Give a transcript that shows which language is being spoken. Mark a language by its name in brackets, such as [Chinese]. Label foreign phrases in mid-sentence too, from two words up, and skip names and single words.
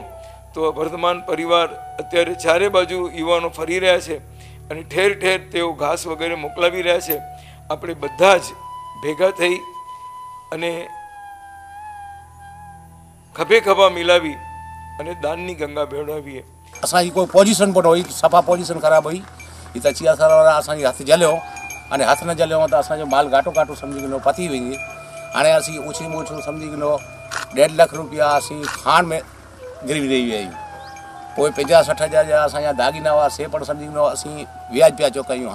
[Gujarati] તો વર્ધમાન પરિવાર અત્યારે ચારે બાજુ યુવાનો ફરી રહ્યા છે અને ઠેર ઠેર તેઓ ઘાસ વગેરે મોકલાવી રહ્યા છે. આપણે બધા જ ભેગા થઈ અને ખભે ખભા મિલાવી અને દાનની ગંગા બેવડાવીએ. [Sindhi] असांजी कोई पोजीशन कोन हुई, सफ़ा पोजीशन ख़राब हुई. ही त चिया सर वारा असांजे हथ जलियो अने हथ न जलियो त असांजो माल घाटो घाटो सम्झी गिनो पती वई. हाणे असीं ऊंची मूंछूं सम्झी गिनो 1.5 लाख रुपया असीं खाण में गिरवी रही हुई. पोइ 50-60 हज़ार जा असांजा दागीना हुआ से पण सम्झी गिनो असीं व्याज पिया चुकायूं.